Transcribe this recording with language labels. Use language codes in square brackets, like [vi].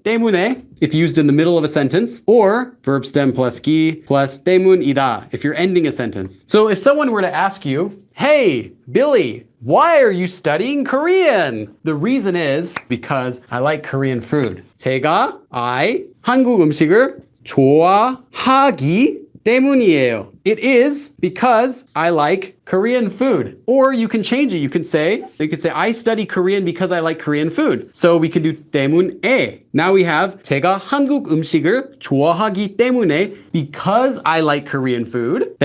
[en] 때문에 if used in the middle of a sentence, or verb stem plus 기 plus 때문이다 if you're ending a sentence. So if someone were to ask you, hey, Billy, why are you studying Korean? The reason is because I like Korean food. [ko] I 한국 음식을 좋아하기 때문이에요. [en] It is because I like Korean food. Or you can change it. You could say I study Korean because I like Korean food. So we can do 때문에. Now we have 제가 한국 음식을 좋아하기 때문에 because I like Korean food.